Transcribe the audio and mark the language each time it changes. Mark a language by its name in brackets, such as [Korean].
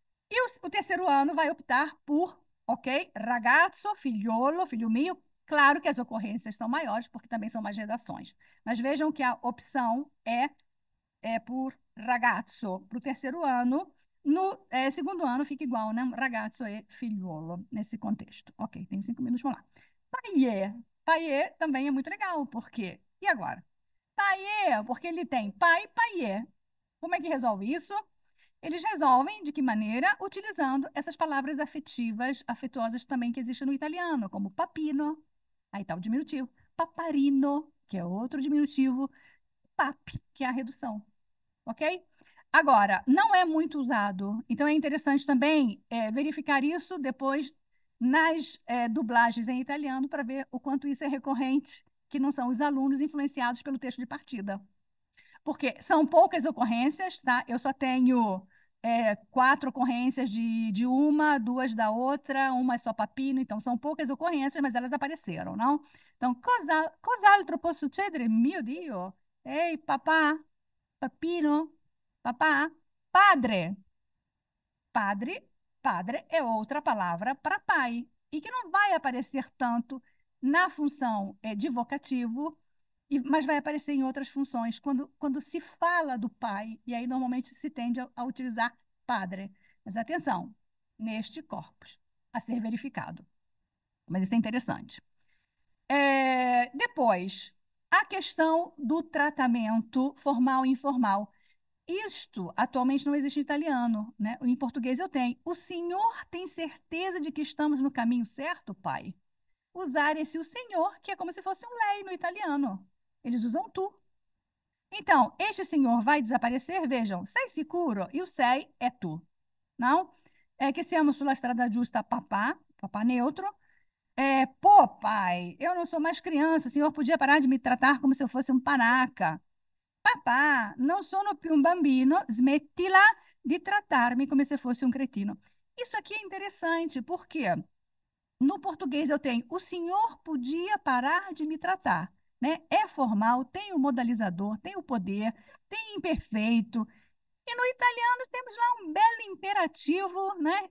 [Portuguese] E o terceiro ano vai optar por, ok, ragazzo, figliolo, filho mio. Claro que as ocorrências são maiores, porque também são mais redações. Mas vejam que a opção é por ragazzo para o terceiro ano. No segundo ano fica igual, né? Ragazzo e figliolo, nesse contexto. Ok, tem 5 minutos, vamos lá. Paiê. Paiê também é muito legal, porque... E agora? Paiê, porque ele tem pai e paiê. Como é que resolve isso? Eles resolvem de que maneira? Utilizando essas palavras afetivas, afetuosas também que existem no italiano, como papino, aí está o diminutivo, paparino, que é outro diminutivo, papi, que é a redução, ok? Agora, não é muito usado, então é interessante também verificar isso depois nas dublagens em italiano para ver o quanto isso é recorrente, que não são os alunos influenciados pelo texto de partida. Porque são poucas ocorrências, tá? Eu só tenho 4 ocorrências de uma, 2 da outra, uma é só papino, então são poucas ocorrências, mas elas apareceram, não? Então, [Italian] cos'altro può succedere? Mio Dio! Ei, papà, papino, papà, padre. [Portuguese] Padre, padre é outra palavra para pai, e que não vai aparecer tanto na função de vocativo, mas vai aparecer em outras funções, quando se fala do pai, e aí normalmente se tende a utilizar padre. Mas atenção, neste corpus, a ser verificado. Mas isso é interessante. Depois, a questão do tratamento formal e informal. Isto atualmente não existe em italiano, né? Em português eu tenho. O senhor tem certeza de que estamos no caminho certo, pai? Usar esse o senhor, que é como se fosse um lei no italiano. Eles usam tu. Então, este senhor vai desaparecer, vejam, [Italian] sei sicuro, [Portuguese] e o sei é tu, não? [Italian] Que siamo sulla strada giusta, papá, papá neutro. [Portuguese] Pô, pai, eu não sou mais criança, o senhor podia parar de me tratar como se eu fosse um panaca. [Italian] Papà, non sono più un bambino, smettila di trattarmi come se fosse um cretino. [Portuguese] Isso aqui é interessante, porque no português eu tenho o senhor podia parar de me tratar, né? É formal, tem o modalizador, tem o poder, tem imperfeito. E no italiano temos lá um belo imperativo, né?